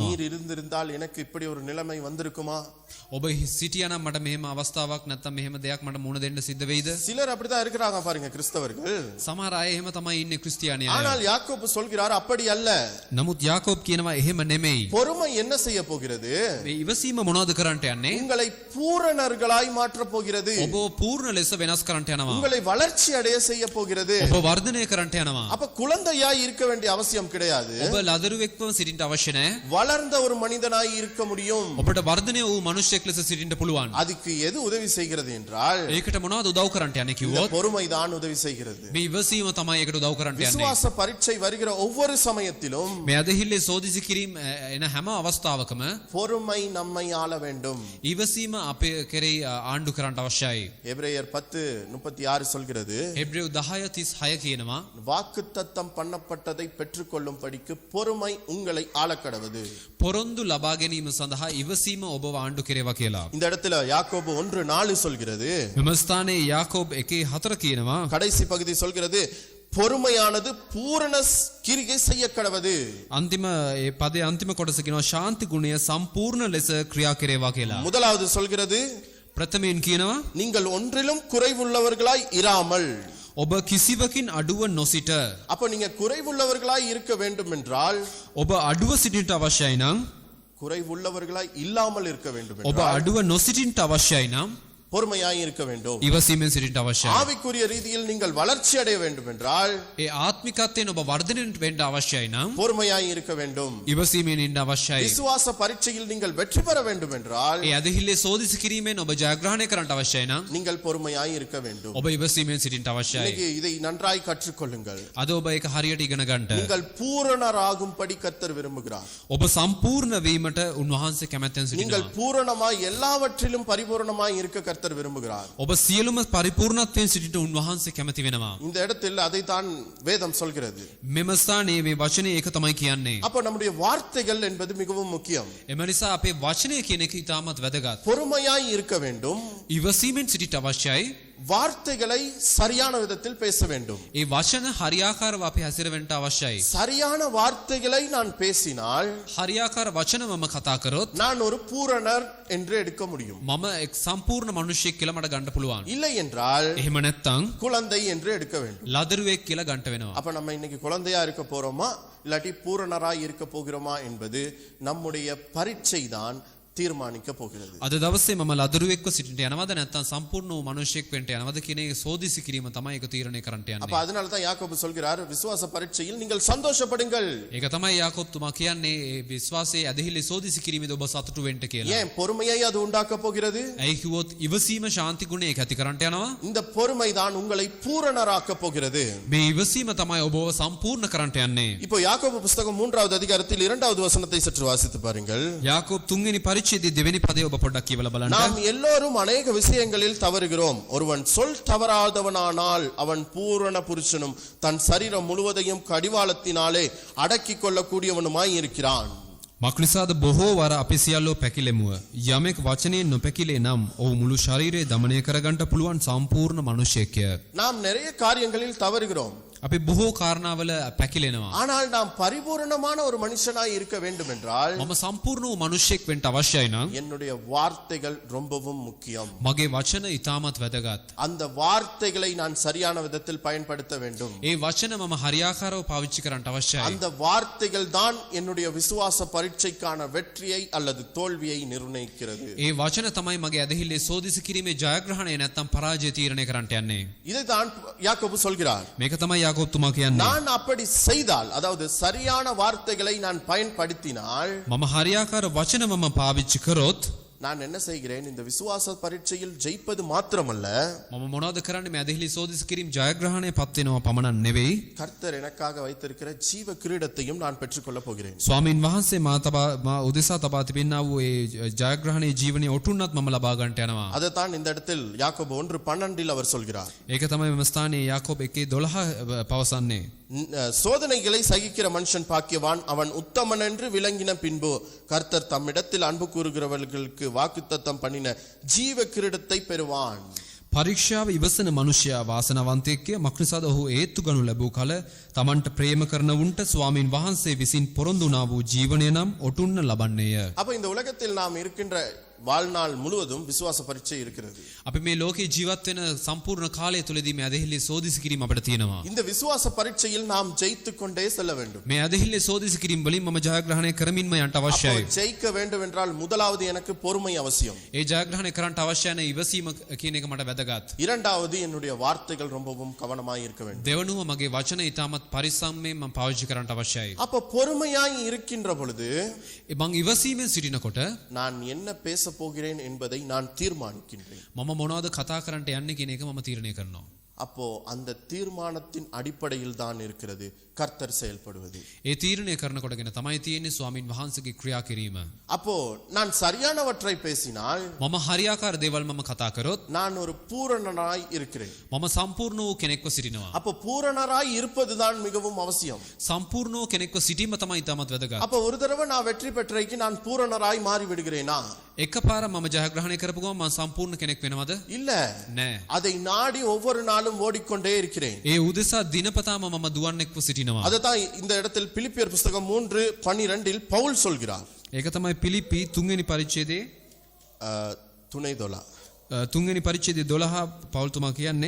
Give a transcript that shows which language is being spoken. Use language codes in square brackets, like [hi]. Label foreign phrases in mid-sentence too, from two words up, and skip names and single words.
[ta] நீர் இருந்திருந்தால் எனக்கு இப்படி ஒரு நிலைமை வந்திருக்குமா? [si] ඔබ සිටියා නම් මට මෙහෙම අවස්ථාවක් නැත්නම් මෙහෙම දෙයක් මට මුණ දෙන්න සිද්ධ වෙයිද? [ta] சிலர் அப்படிதான் இருக்கிறாங்க பாருங்க கிறிஸ்தவர்கள். [si] සමහර අය එහෙම තමයි ඉන්නේ ක්‍රිස්තියානිය. [ta] ஆனால் யாக்கோபு சொல்கிறார் அப்படி அல்ல. [si] නමුත් යාකෝබ් කියනවා එහෙම නෙමෙයි. [ta] பொறுமை என்ன செய்ய போகிறது? [si] මේ ඉවසීම මොනවද කරන්නට යන්නේ? [ta] உங்களை பூரணர்களாய் மாற்ற போகிறது. [si] ඔබ පූර්ණ ලෙස වෙනස් කරන්නට යනවා. [ta] உங்களை வளர்ச்சி அடைய செய்ய போகிறது. [si] ඔබ වර්ධනය කරන්නට යනවා. [ta] அப்ப குழந்தையாய் இருக்க வேண்டிய அவசியம் கிடையாது. [si] ඔබ ලදරුවෙක්වම සිටින්න අවශ්‍ය නැහැ. [ta] வளர்ந்த ஒரு மனிதனாய் இருக்க முடியும். [si] ඔබට වර්ධනය වූ මනුෂ්‍යෙක් ලෙස සිටින්න පුළුවන්. [ta] அதுக்கு எது உதவி செய்கிறது என்றால், [si] ඒකට මොනවද උදව් කරන්නට යන්නේ කිව්වොත් [ta] பொறுமைதான் உதவி செய்கிறது. [si] මේ ඉවසීම තමයි ඒකට උදව් කරන්නට යන්නේ. [ta] விசுவாச பரீட்சை வருகிற ஒவ்வொரு சமயத்திலும் [si] මේ අදහිල්ලේ සෝදිසි කිරීම එන හැම අවස්ථාවකම [ta] பொறுமை நம்மை ஆள வேண்டும். [si] ඉවසීම අපේ කෙරෙහි ආණ්ඩු කරන්නට අවශ්‍යයි. [ta] எபிரேயர் 10:36 சொல்கிறது, [si] එබ්‍රේව් 10:36 කියනවා [ta] வாக்குத்தத்தம் பண்ணப்பட்டதை பெற்றுக்கொள்ளும்படிக்கு பொறுமை உங்களை ஆளக்கடவது. [si] පොරොන්දු ලබා ගැනීම සඳහා ඉවසීම ඔබව ආණ්ඩු කෙරේවා කියලා. [ta] இந்த இடத்துல யாக்கோபு 1:4 சொல்கிறது, [si] මෙම ස්ථානයේ යාකෝබ් 1:4 කියනවා [ta] கடைசி பகுதி சொல்கிறது, பொறுமையானது பூரண கிரியை செய்ய கடவது. [si] අන්තිම ඒ පදේ අන්තිම කොටස කියනවා ශාන්ති ගුණය සම්පූර්ණ ලෙස ක්‍රියා කෙරේවා කියලා. [ta] முதலாவது சொல்கிறது, [si] ප්‍රථමයෙන් කියනවා [ta] நீங்கள் ஒன்றிலும் குறைவுள்ளவர்களாய் இராமல். [si] ඔබ කිසිවකින් අඩුව නොසිට. [ta] அப்ப நீங்க குறைவுள்ளவர்களாய் இருக்க வேண்டும் என்றால், [si] ඔබ අඩුව සිටින්නට අවශ්‍යයි නම්, [ta] குறைவுள்ளவர்களாய் இல்லாமல் இருக்க வேண்டும் [si] ඔබ [ta] என்றால் [si] අඩුව නොසිටින්නට අවශ්‍යයි නම් [ta] பொறுமையாய் இருக்க வேண்டும். [si] ඉවසීමෙන් සිටින්නට අවශ්‍යයි. [ta] ஆவிக்குரிய ரீதியில் நீங்கள் வளர்ச்சி அடைய வேண்டும் என்றால் [si] ඒ ආත්මිකත්වයෙන් ඔබ වර්ධනය වෙන්න අවශ්‍යයි නම් [ta] பொறுமையாய் இருக்க வேண்டும். [si] ඉවසීමෙන් ඉන්න අවශ්‍යයි. [ta] விசுவாச பரீட்சையில் நீங்கள் வெற்றி பெற வேண்டும் என்றால் [si] ඒ අදහිල්ලේ සෝදිසි කිරීමෙන් ඔබ ජයග්‍රහණය කරන්නට අවශ්‍යයි නම් [ta] நீங்கள் பொறுமையாய் இருக்க வேண்டும். [si] ඔබ ඉවසීමෙන් සිටින්නට අවශ්‍යයි. [ta] இன்னைக்கு இதை நன்றாய் கற்றுக்கொள்ளுங்கள். [si] අද ඔබ ඒක හරියට ඉගෙන ගන්නට. [ta] நீங்கள் பூரணராகும்படி கர்த்தர் விரும்புகிறார். [si] ඔබ සම්පූර්ණ වීමට උන්වහන්සේ කැමැත්තෙන් [ta] நீங்கள் [si] සිටිනවා. [ta] பூரணமாய் எல்லாவற்றிலும் பரிபூரணமாய் இருக்க கர்த்தர் விரும்புகிறார். [si] ඔබ සියලුම පරිපූර්ණත්වයෙන් සිටින්න උන්වහන්සේ කැමති වෙනවා. [ta] இந்த இடத்தில் அதைத்தான் வேதம் சொல்கிறது. [si] මෙම ස්ථානයේ මේ වචනේ ඒක තමයි කියන්නේ. [ta] அப்ப நம்முடைய வார்த்தைகள் என்பது மிகவும் முக்கியம். [si] එම නිසා අපේ වචනය කියන එක ඉතාමත් වැදගත්. [ta] பொறுமையாய் இருக்க வேண்டும். [si] ඉවසීමෙන් සිටින්න අවශ්‍යයි. [ta] வார்த்தைகளை சரியான விதத்தில் பேச வேண்டும். [si] ඒ වචන හරියාකාරව අපි හැසිරෙන්න අවශ්‍යයි. [ta] சரியான வார்த்தைகளை நான் பேசினால் [si] හරියාකාර වචන මම කතා කරොත් [ta] நான் ஒரு பூரணர் என்று எடுக்க முடியும். [si] මම එක් සම්පූර්ණ මිනිසෙක් කියලා මට ගන්න පුළුවන්. [ta] இல்லை என்றால் [si] එහෙම නැත්නම් [ta] குழந்தை என்று எடுக்க வேண்டும். [si] ලදරුවෙක් කියලා ගන්න වෙනවා. [ta] அப்ப நம்ம இன்னைக்கு குழந்தையா இருக்க போறோமா இல்லாட்டி பூரணராய் இருக்க போகிறோமா என்பது நம்முடைய பரீட்சை தான் தீர்மானிக்க போகிறது. [si] අද දවසේ මම ලදරුවෙක්ව සිටින්න යනවද නැත්නම් සම්පූර්ණ වූ මිනිසෙක් වෙන්න යනවද කියන එක සෝදිසි කිරීම තමයි ඒක තීරණය කරන්නට [ta] அப்ப [si] යන්නේ. [ta] அதனால தான் யாக்கோபு சொல்கிறார், விசுவாச பரீட்சையில் நீங்கள் சந்தோஷப்படுங்கள். [si] ඒක තමයි යාකෝබ් තුමා කියන්නේ ඒ විශ්වාසයේ ඇදහිලි සෝදිසි කිරීමේදී ඔබ සතුටු වෙන්න කියලා. [ta] ஏன் பொறுமையை அது உண்டாக்க போகிறது? [si] ඇයි කිව්වොත් ඉවසීම ශාන්ති ගුණය ඒක ඇති කරන්නට යනවා. [ta] இந்த பொறுமை தான் உங்களை பூரணராக்க போகிறது. [si] මේ ඉවසීම තමයි ඔබව සම්පූර්ණ කරන්නට යන්නේ. [ta] இப்போ யாக்கோபு புத்தகம் 3வது அதிகாரத்தில் 2வது வசனத்தை சற்று வாசித்து பாருங்கள். [si] යාකෝබ් 3 වෙනි පරිච්ඡේදයේ පරිච්ඡේදයේ දෙවෙනි පදය ඔබ පොඩ්ඩක් කියවලා බලන්න. [ta] நாம் எல்லோரும் அநேக விஷயங்களில் தவறுகிறோம். ஒருவன் சொல் தவறாதவனானால் அவன் பூரண புருஷனும் தன் சரீரம் முழுவதையும் கடிவாளத்தினாலே அடக்கிக் கொள்ளக்கூடியவனுமாய் இருக்கிறான். [si] මක්නිසාද බොහෝ වර අපි සියල්ලෝ පැකිලෙමුව. යමෙක් වචනයෙන් නොපැකිලේ නම් ඔහු මුළු ශරීරය දමනය කරගන්නට පුළුවන් සම්පූර්ණ මනුෂ්‍යයෙක්ය. [ta] நாம் நிறைய காரியங்களில் தவறுகிறோம். [si] අපි බොහෝ කාරණාවල පැකිලෙනවා. [ta] ஆனால் நாம் பரிபூரணமான ஒரு மனுஷனாய் இருக்க வேண்டும் என்றால் [si] මම සම්පූර්ණ වූ මනුෂ්‍යෙක් වෙන්න අවශ්‍යයි නම් [ta] என்னுடைய வார்த்தைகள் ரொம்பவும் முக்கியம். [si] මගේ වචන ඉතාමත් වැදගත්. [ta] அந்த வார்த்தைகளை நான் சரியான விதத்தில் பயன்படுத்த வேண்டும். [si] ඒ වචන මම හරියාකාරව පාවිච්චි කරන්න අවශ්‍යයි. [ta] அந்த வார்த்தைகள் தான் என்னுடைய விசுவாச பரீட்சைக்கான வெற்றியை அல்லது தோல்வியை நிர்ணயிக்கிறது. [si] ඒ වචන තමයි මගේ ඇදහිල්ලේ සෝදිසි කිරීමේ ජයග්‍රහණය නැත්නම් පරාජය තීරණය කරන්නට යන්නේ. [ta] இதைதான் யாக்கோபு சொல்கிறார். [si] මේක තමයි යාකෝබ් තුමා කියන්නේ. [ta] நான் அப்படி செய்தால், அதாவது சரியான வார்த்தைகளை நான் பயன்படுத்தினால், [si] මම හරියාකාර වචන මම පාවිච්චි කරොත් [ta] நான் என்ன செய்கிறேன்? இந்த விசுவாச பரீட்சையில் ஜெயிப்பது மாத்திரமல்ல, [si] මම මොනවද කරන්නේ? මේ ඇදහිලි සෝදිසි කිරීම ජයග්‍රහණය පත් වෙනවා පමණක් නෙවෙයි. [ta] கர்த்தர் எனக்காக வைத்திருக்கிற ஜீவ கிரீடத்தையும் நான் பெற்றுக்கொள்ள போகிறேன். [si] ස්වාමීන් වහන්සේ මා උදෙසා තබා තිබෙනා වූ ඒ ජයග්‍රහණයේ ජීවනයේ ඔටුන්නත් මම ලබා ගන්නට යනවා. [ta] அதைத்தான் இந்த இடத்தில் யாக்கோபு 1:12 அவர் சொல்கிறார். [si] ඒක තමයි මෙම ස්ථානයේ යාකෝබ් 1:12 පවසන්නේ. [ta] சோதனைகளை சகிக்கிற மனுஷன் பாக்கியவான், அவன் உத்தமன் என்று விளங்கின பின்பு கர்த்தர் தம்மிடத்தில் அன்பு கூறுகிறவர்களுக்கு வாக்குத்தத்தம் பண்ணின ஜீவ கிரீடத்தை பெறுவான். [si] පරීක්ෂාව ඉවසන මනුෂ්‍යයා වාසනාවන්තයෙක්ය. මක්නිසාද ඔහු ඒත්තු ගනු ලැබූ කල තමන්ට ප්‍රේම කරන උන්ට ස්වාමීන් වහන්සේ විසින් පොරොන්දු වුණා වූ ජීවනය නම් ඔටුන්න ලබන්නේය. [ta] அப்ப இந்த உலகத்தில் நாம் இருக்கின்ற வாழ்நாள் முழுவதும் விசுவாச பரீட்சை இருக்கிறது. [si] අපි මේ ලෝකේ ජීවත් වෙන සම්පූර්ණ කාලය තුලදී මේ ඇදහිල්ලේ සෝදිසි කිරීම අපිට තියෙනවා. [ta] இந்த விசுவாச பரீட்சையில் நாம் ஜெயித்துக் கொண்டே செல்ல வேண்டும். [si] මේ ඇදහිල්ලේ සෝදිසි කිරීම වලින් මම ජයග්‍රහණය කරමින්ම යන්න අවශ්‍යයි. [ta] அப்போ ஜெயிக்க வேண்டும் என்றால் முதலாவது எனக்கு பொறுமை அவசியம். [si] ඒ ජයග්‍රහණය කරන්නට අවශ්‍ය නැ ඉවසීම කියන එක මට වැදගත්. [ta] இரண்டாவது என்னுடைய வார்த்தைகள் ரொம்பவும் கவனமாய் இருக்க வேண்டும். [si] දෙවනුව මගේ වචන ඉතාමත් පරිස්සම්යෙන් මම පාවිච්චි කරන්නට අවශ්‍යයි. [ta] அப்ப பொறுமையாய் இருக்கின்ற பொழுது [si] මම ඉවසීමෙන් සිටිනකොට [ta] நான் என்ன பேச போகிறேன் என்பதை நான் தீர்மானிக்கின்றேன். [si] මම මොනවද කතා කරන්නට යන්නේ කියන එක මම තීරණය කරනවා. [ta] அப்போ அந்த தீர்மானத்தின் அடிப்படையில் தான் இருக்கிறது கர்த்தர் செயல்படுவது. [si] ඒ තීරණය කරනකොටගෙන තමයි තියෙන්නේ ස්වාමින් වහන්සේගේ ක්‍රියා කිරීම. [ta] அப்போ நான் சரியானவற்றை பேசினால் [si] මම හරියාකාර දේවල් මම කතා කරොත් [ta] நான் ஒரு பூரணனாய் இருக்கிறேன். [si] මම සම්පූර්ණ වූ කෙනෙක්ව සිටිනවා. [ta] அப்போ பூரணராய் இருப்பதுதான் மிகவும் அவசியம். [si] සම්පූර්ණ වූ කෙනෙක්ව සිටීම තමයි ඉතාමත් වැදගත්. [ta] அப்போ ஒரு தடவை நான் வெற்றி பெற்றைக்கு நான் பூரணராய் மாறி விடுகிறேனா? [si] එකපාර මම ජයග්‍රහණය කරපු ගමන් මම සම්පූර්ණ කෙනෙක් වෙනවද? [ta] இல்ல. [si] නෑ. [ta] அதை நாடி ஒவ்வொரு நாளும் ஓடிக்கொண்டே இருக்கிறேன். [si] ඒ උදෙසා දිනපතාම මම දුවන්නෙක්ව සිටිනවා. [ta] அதுதான் இந்த இடத்தில் பிலிப்பியர் புத்தகம் 3:12 பவுல் சொல்கிறார். [si] ඒක තමයි පිලිප්පි 3 වෙනි පරිච්ඡේදයේ துணைதோலா 3 වෙනි පරිච්ඡේදයේ 12 පවුල් තුමා කියන්නේ